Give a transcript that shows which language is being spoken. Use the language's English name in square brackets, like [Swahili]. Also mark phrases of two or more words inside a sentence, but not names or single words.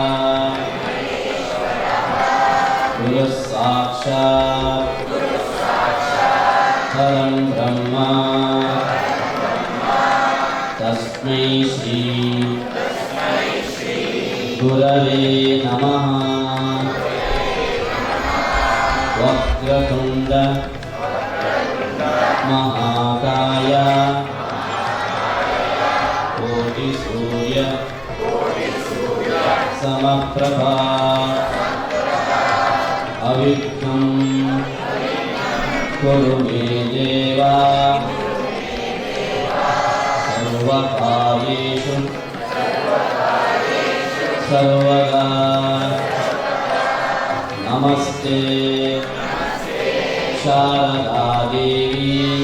[Sanskrit] ಗುರು ಸಾಕ್ಷಾತ್ ಪರಂ ಬ್ರಹ್ಮ ತಸ್ಮೈ ಶ್ರೀ ಗುರವೇ ನಮಃ. ವಕ್ರತುಂಡ ಮಹಾಕಾಯ ಕೋಟಿ ಸೂರ್ಯ ಸಮಪ್ರಭಾ ಅವಿಘ್ನಂ ಕುರು ಮೇ ದೇವ ಸರ್ವಕಾರ್ಯೇಷು ಸರ್ವದಾ. [Kannada] ನಮಸ್ತೆ ಶಾರದಾ ದೇವಿ